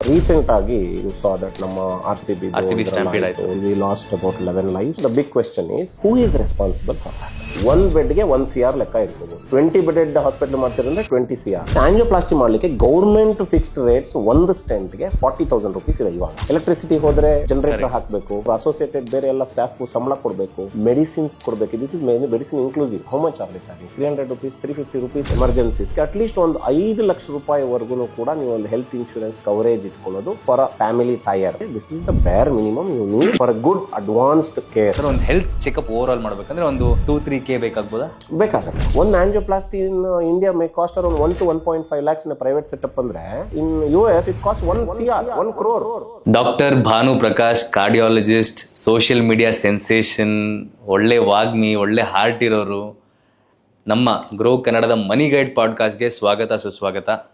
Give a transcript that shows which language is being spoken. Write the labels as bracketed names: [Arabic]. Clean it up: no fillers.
[English] recent ಆಗಿ you saw that ನಮ್ಮ RCB [Kannada] stampede ಆಯ್ತು. [English] we lost about 11 lives. The big question is who is responsible for that? [Kannada] one bed ಗೆ 1 CR ಲೆಕ್ಕ ಇರ್ತದೆ. 20 bedded hospital ಮಾಡ್ತಿರಂದ್ರೆ 20 CR. Angioplasty ಮಾಡ್ಲಿಕ್ಕೆ government fixed rates ಒಂದು stent ಗೆ 40,000 rupees ಇದೆ ಇವಾಗ. ಎಲೆಕ್ಟ್ರಿಸಿಟಿ ಹೋದ್ರೆ ಜನರೇಟರ್ ಹಾಕಬೇಕು, ಅಸೋಸಿಯೇಟೆಡ್ ಬೇರೆ ಎಲ್ಲ ಸ್ಟಾಫ್ ಸಂಬಳ ಕೊಡಬೇಕು, ಮೆಡಿಸಿನ್ಸ್ ಕೊಡಬೇಕು. [English] This is medicine inclusive. How much are they charging? 300 rupees, 350 rupees emergencies. [Kannada] At least ಒಂದು 5 ಲಕ್ಷ ರೂಪಾಯಿವರೆಗೂ ಕೂಡ ನೀವು ಒಂದು ಹೆಲ್ತ್ ಇನ್ಶೂರೆನ್ಸ್ ಕವರೇಜ್ ಇಟ್ಕೊಳ್ಳೋದು [English] For a family tier. This is the bare minimum you need for a good advanced care. [Kannada] ಒಂದು health checkup over all ಮಾಡ್ಬೇಕಂದ್ರೆ ಒಂದು 2-3K ಬೇಕಾಗ್ಬೋದಾ? ಬೇಕಾಗುತ್ತೆ. [English] ಒಂದು angioplasty in India may cost around 1 to 1.5 lakhs in a private setup [Kannada] ಅಂದ್ರೆ [English] In US it costs 1 CR, 1 crore. [Kannada] Doctor Bhanu Prakash, cardiologist, social media sensation, ಒಳ್ಳೆ ವಾಗ್ಮಿ, ಒಳ್ಳೆ heart ಇರೋರು. ನಮ್ಮ ಗ್ರೋ ಕನ್ನಡದ ಮನಿ ಗೈಡ್ ಪಾಡ್ಕಾಸ್ಟ್ಗೆ ಸ್ವಾಗತ, ಸುಸ್ವಾಗತ.